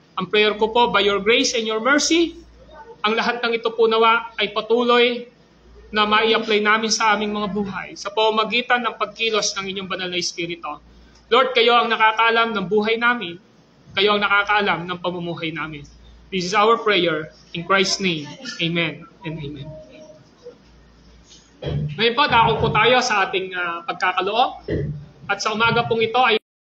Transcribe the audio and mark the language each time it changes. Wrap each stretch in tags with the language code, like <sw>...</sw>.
<tl>Ang prayer ko po,</tl> <en>by your grace and your mercy,</en> <tl>ang lahat ng ito po nawa ay patuloy na mai-apply namin sa aming mga buhay sa pamamagitan ng pagkilos ng inyong banal na Espiritu. Lord, kayo ang nakakaalam ng buhay namin. Kayo ang nakakaalam ng pamumuhay namin.</tl> <en>This is our prayer in Christ's name. Amen and amen.</en> <tl>Ngayon po, dako po tayo sa ating pagkakaloob. At sa umaga pong ito ay</tl>